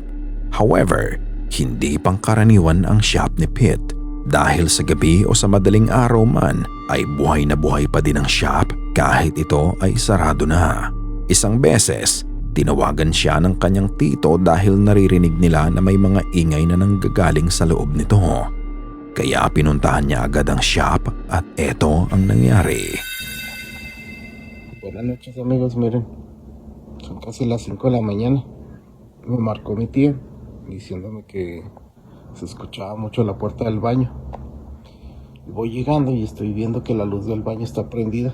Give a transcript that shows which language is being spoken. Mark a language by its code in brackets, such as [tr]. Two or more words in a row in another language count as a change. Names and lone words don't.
[tl] However, hindi pangkaraniwan ang shop ni Pete dahil sa gabi o sa madaling araw man ay buhay na buhay pa din ang shop kahit ito ay sarado na. Isang beses, tinawagan siya ng kanyang tito dahil naririnig nila na may mga ingay na nanggagaling sa loob nito. Kaya pinuntahan niya agad ang shop at eto ang nangyari. [es] Buenas noches amigos, miren, son casi las 5 de la mañana. Me marcó mi tía diciéndome que se escuchaba mucho la puerta del baño. Y voy llegando y estoy viendo que la luz del baño está prendida.